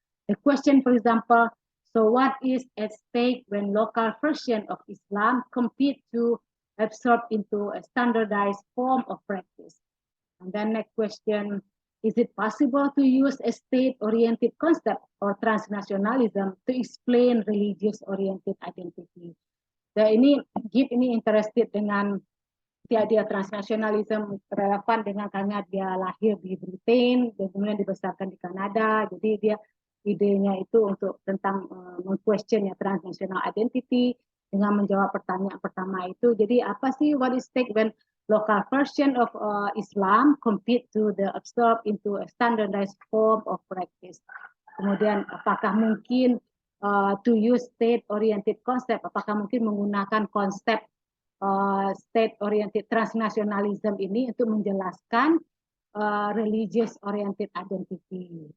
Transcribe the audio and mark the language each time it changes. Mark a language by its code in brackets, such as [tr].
[en] The question, for example, so what is at stake when local version of Islam compete to absorb into a standardized form of practice? And then next question, is it possible to use a state-oriented concept or transnationalism to explain religious-oriented identity? [id] Nah, ini Gibb ini interested dengan dia transnasionalisme relevan dengan karena dia lahir di Britain dan kemudian dibesarkan di Kanada. Jadi dia idenya itu untuk tentang meng-question ya transnational identity dengan menjawab pertanyaan pertama itu. Jadi apa sih [en] what is stake when local version of Islam compete to the absorb into a standardized form of practice. [id] Kemudian apakah mungkin [en] to use state-oriented concept, [id] apakah mungkin menggunakan konsep state-oriented transnationalism ini untuk menjelaskan religious-oriented identity.